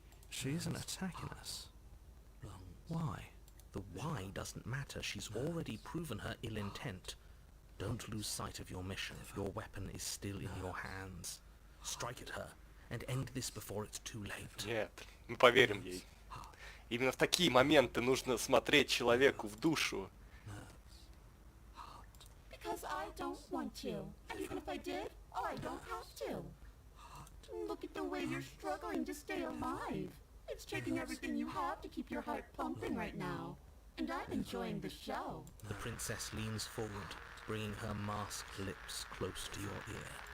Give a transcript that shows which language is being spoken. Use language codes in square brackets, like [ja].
[en] She isn't attacking us. Why? The why doesn't matter. She's already proven her ill intent. Don't lose sight of your mission. Your weapon is still in your hands. Strike at her and end this before it's too late. [ru] Нет, мы поверим ей. Именно в такие моменты нужно смотреть человеку в душу. [en] Because I don't want to. And even if I did, I don't have to. Look at the way you're struggling to stay alive. It's taking everything you have to keep your heart pumping right now. And I'm enjoying the show. The princess leans forward, bringing her masked lips close to your ear.